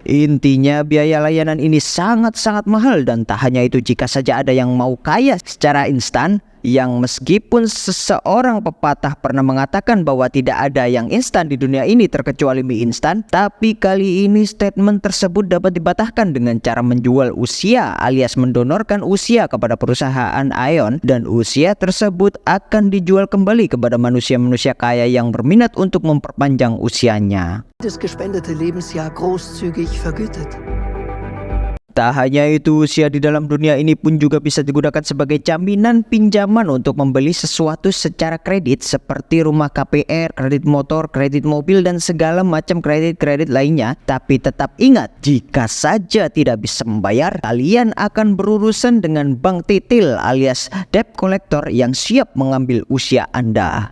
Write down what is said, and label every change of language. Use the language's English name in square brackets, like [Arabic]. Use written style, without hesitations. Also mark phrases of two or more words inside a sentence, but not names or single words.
[Indonesian] Intinya biaya layanan ini sangat-sangat mahal, dan tak hanya itu, jika saja ada yang mau kaya secara instan, yang meskipun seseorang pepatah pernah mengatakan bahwa tidak ada yang instan di dunia ini terkecuali mie instan, tapi kali ini statement tersebut dapat dibantahkan dengan cara menjual usia alias mendonorkan usia kepada perusahaan Ion, dan usia tersebut akan dijual kembali kepada manusia-manusia kaya yang berminat untuk memperpanjang usianya. [German] Das gespendete Lebensjahr großzügig vergütet. [Indonesian] Tak hanya itu, usia di dalam dunia ini pun juga bisa digunakan sebagai jaminan pinjaman untuk membeli sesuatu secara kredit seperti rumah KPR, kredit motor, kredit mobil, dan segala macam kredit-kredit lainnya. Tapi tetap ingat, jika saja tidak bisa membayar, kalian akan berurusan dengan bank titil alias [English] debt collector [Indonesian] yang siap mengambil usia Anda.